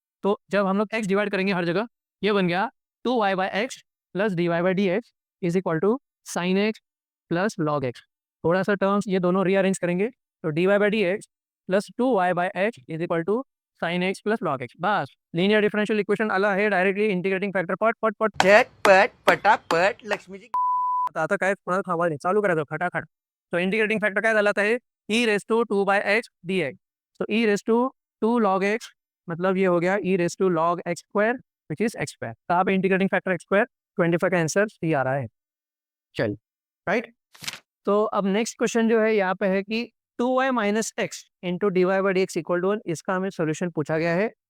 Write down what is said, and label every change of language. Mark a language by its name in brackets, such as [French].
[Hindi] तो जब हम लोग एक्स डिवाइड करेंगे हर जगह, ये बन गया 2y by x plus D Y by D x is equal to sine x plus log x. थोड़ा सा टर्म्स ये दोनों रीअरेंज करेंगे, तो D Y by D x plus 2y by x is equal to sine x plus log x. [Marathi] Bus linear differential equation अला है, डायरेक्टली इंटीग्रेटिंग फॅक्टर पट पट पट झटपट पटापट लक्ष्मीजी आता काय कोणाला थांबवायला नाही, चालू करायचं खटाखट। तो इंटीग्रेटिंग फॅक्टर काय झाला आहे, E raise to 2 bye x D x. [Hindi] तो ई रेस टू 2 लॉग एक्स मतलब ये हो गया ई raise to log x square which is x square. कहाँ पे इंटीग्रेटिंग फैक्टर एक्स स्क्वायर, 25 का आंसर सी आ रहा है। चल राइट। तो अब नेक्स्ट क्वेश्चन जो है यहाँ पे है कि 2y minus x into D Y by D x equal to 1, इसका हमें सोल्यूशन पूछा गया है।